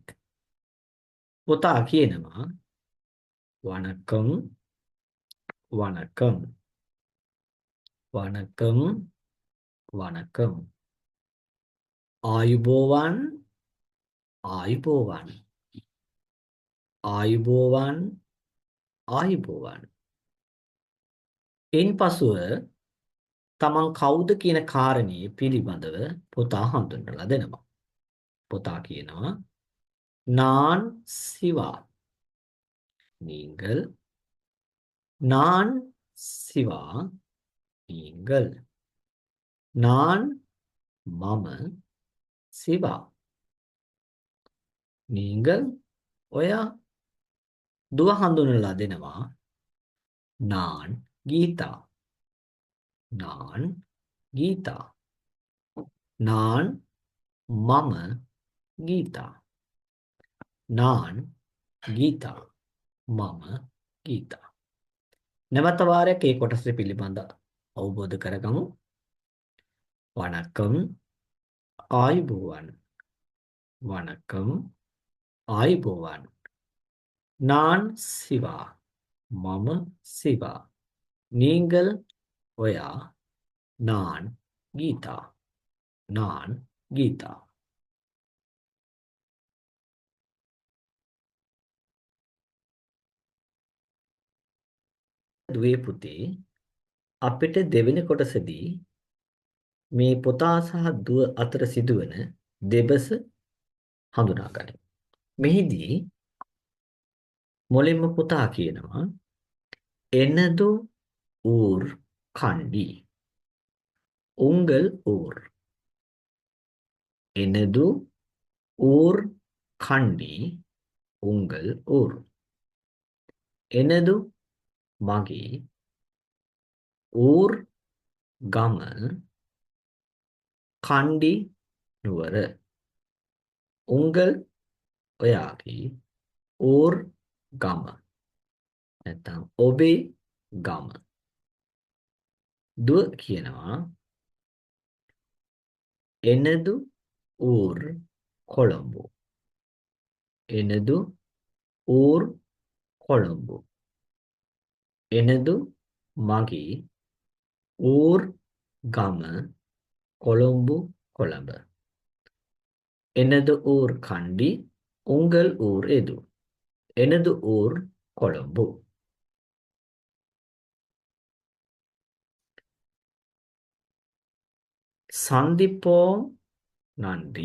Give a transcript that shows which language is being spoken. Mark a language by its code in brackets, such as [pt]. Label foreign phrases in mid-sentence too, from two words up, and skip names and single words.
[si] පුතා කියනවා [ta] வணக்கம் வணக்கம் வணக்கம் வணக்கம் [si] ආයුබෝවන් ආයුබෝවන් ආයුබෝවන් ආයුබෝවන්. ඉන්පසුව තමන් කවුද කියන කාරණේ පිළිබඳව පුතා හඳුන්වලා දෙනවා. පුතා කියනවා [ta] நான் சிவா. நீங்கள் நான் சிவா. நீங்கள் நான் මම සිවා. நீங்கள் ඔයා. [si] දුව හඳුන්වලා දෙනවා [ta] நான் கீதா. நான் கீதா. நான் මම ගීතා. நான் ගීතා. [si] මම ගීතා. නැවත වාරයක් ඒ කොටස පිළිබඳ අවබෝධ කරගමු. වණකම් ආයුබෝවන්. වණකම් ආයුබෝවන්. [ta] நான் சிவா. [si] මම සිවා. [ta] நீங்கள் ඔයා. நான் கீதா. நான் கீதா. [si] දුවේ පුතේ අපිට දෙවෙනි කොටසදී මේ පුතා සහ දුව අතර සිදුවන දෙබස හඳුනා ගනිමු. මෙහිදී මුලින්ම පුතා කියනවා [ta] எனது ஊர் கண்டி. உங்கள் ஊர். எனது ஊர் கண்டி. உங்கள் ஊர். எனது මගේ. [si] ஊர் ගම. කණ්ඩි නුවර. උංගල් ඔයාගේ. ஊர் ගම. නැත්නම් ඔබේ ගම. දුව කියනවා [ta] எனது ஊர் [si] කොළඹ. [ta] எனது ஊர் කොළඹ. எனது මගේ. [si] ஊர் ගම කොළඹ කොළඹ. [ta] எனது ஊர் கண்டி. உங்கள் ஊர் எது? எனது ஊர் கொழும்பு. சந்திப்போம் நன்றி.